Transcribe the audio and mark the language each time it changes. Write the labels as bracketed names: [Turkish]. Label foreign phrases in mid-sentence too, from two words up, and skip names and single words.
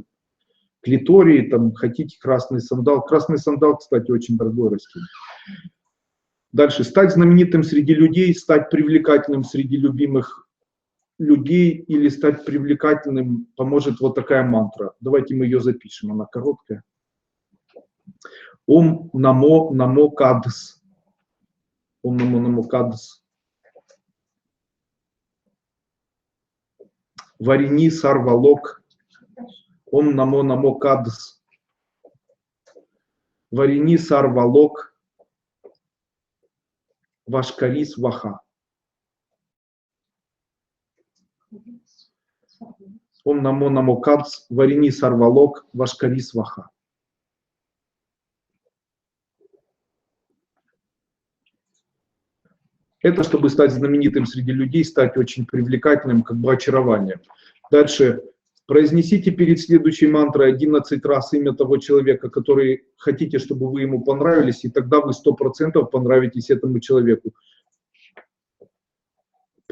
[Russian] Клитории, там, хотите красный сандал. Красный сандал, кстати, очень дорогое растение. Дальше. Стать знаменитым среди людей, стать привлекательным среди любимых людей или стать привлекательным поможет вот такая мантра. Давайте мы ее запишем, она короткая. [Sanskrit] ओम् नमो नमो कद्स्. ओम् नमो नमो कद्स्। वारिणि सर्वलोक. ओम् नमो नमो कद्स्। वारिणि सर्वलोक. वशकरि स्वाहा। ओम् नमो नमो कद्स्. वारिणि सर्वलोक। वशकरि स्वाहा. [Russian] Это чтобы стать знаменитым среди людей, стать очень привлекательным, как бы очарованием. Дальше. Произнесите перед следующей мантрой 11 раз имя того человека, который хотите, чтобы вы ему понравились, и тогда вы 100% понравитесь этому человеку.